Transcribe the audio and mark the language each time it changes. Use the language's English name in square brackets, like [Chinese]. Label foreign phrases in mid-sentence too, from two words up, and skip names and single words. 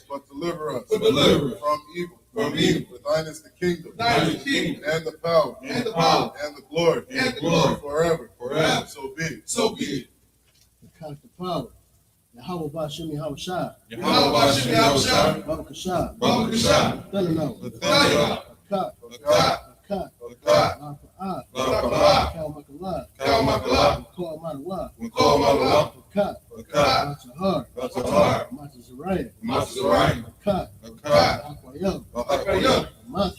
[English] But deliver us. But deliver us from evil. from evil. For thine is the kingdom. Thine is the kingdom. And the power. And the power. And the glory. And the glory. Forever. Forever. So be it. So be it. The constant power. Yahweh Bashem Yahweh Shah. Yahweh Bashem Yahweh Shah. Baba Kashah. Baba Kashah. Thanano. Thanano. Kat. Kat. Kat. Kat. Lafa'ah. Lafa'ah. Kal Makalah. Kal Makalah. Mako Amanawa. Mako Amanawa. Kat. Kat. Matahar. Matahar. Matazariah. Matazariah. Kat. Kat. Aquayam. Aquayam. Matra.